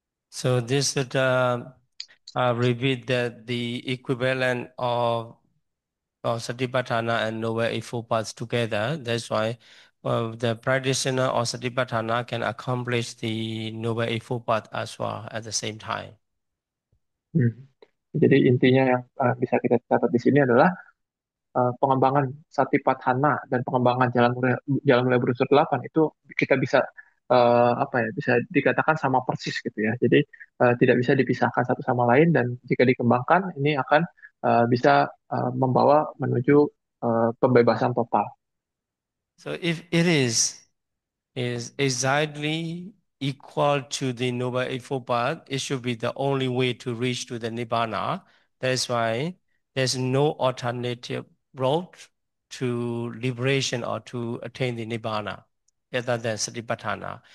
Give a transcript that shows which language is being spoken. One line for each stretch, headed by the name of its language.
English: So this would repeat that the equivalent of Satipatthana and Noble Eightfold Paths together. That's why the practitioner of Satipatthana can accomplish the Noble Eightfold Path as well at the same time. Hmm.
Indonesian: Jadi intinya yang bisa kita catat di sini adalah pengembangan satipatthana dan pengembangan jalan mulai berunsur delapan itu kita bisa bisa dikatakan sama persis gitu ya. Jadi tidak bisa dipisahkan satu sama lain dan jika dikembangkan ini akan bisa membawa menuju pembebasan total.
English: So if it is exactly equal to the Noble Eightfold Path, it should be the only way to reach to the Nibbana. That's why there's no alternative road to liberation or to attain the Nibbana other than Satipatthana.